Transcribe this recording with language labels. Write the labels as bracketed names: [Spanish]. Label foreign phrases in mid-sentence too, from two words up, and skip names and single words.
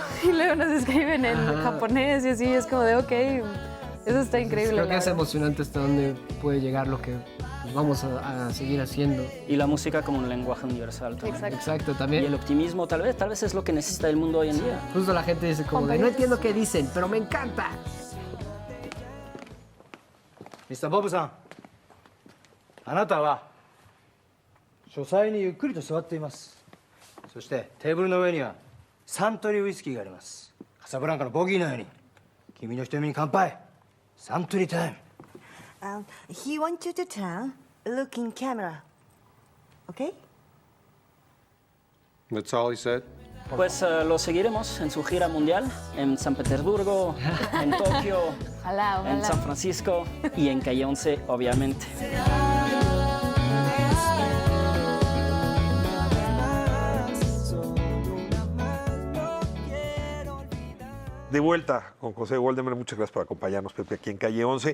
[Spanish] ruso y luego nos escriben en japonés y así es como de, ok, eso está increíble. Creo la que es verdad. emocionante hasta dónde puede llegar lo que pues, vamos a seguir haciendo. Y la música como un lenguaje universal también. Exacto. Exacto, Y también. el optimismo tal vez es lo que necesita el mundo hoy en día. Justo la gente dice como de, no entiendo qué dicen, pero me encanta. [Japanese] Mr. ボブさん、あなたは書斎にゆっくりと座っています。そしてテーブルの上にはサントリーウイスキーがあります。カサブランカのボギーのように君の瞳に乾杯。サントリータイム。 [English] He wants you to turn, look in camera. Okay? That's all he said? [Spanish] Pues lo seguiremos en su gira mundial, en San Petersburgo, en Tokio, Ojalá, en ojalá. San Francisco y en Calle 11, obviamente. De vuelta con José Waldemar, muchas gracias por acompañarnos, Pepe, aquí en Calle 11.